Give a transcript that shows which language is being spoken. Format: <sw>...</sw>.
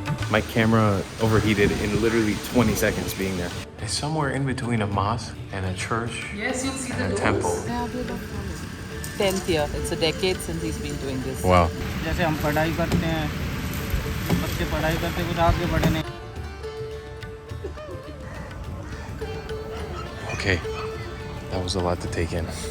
<en>My camera overheated in literally 20 seconds being there. It's somewhere in between a mosque and a church. Yes, you'll see and the a temple. 10th year. It's a decade since he's been doing this. Wow.</en> <hi>जैसे हम पढ़ाई करते हैं, बच्चे पढ़ाई करते कुछ आगे बढ़े नहीं.</hi> <en>Okay, that was a lot to take in.</en>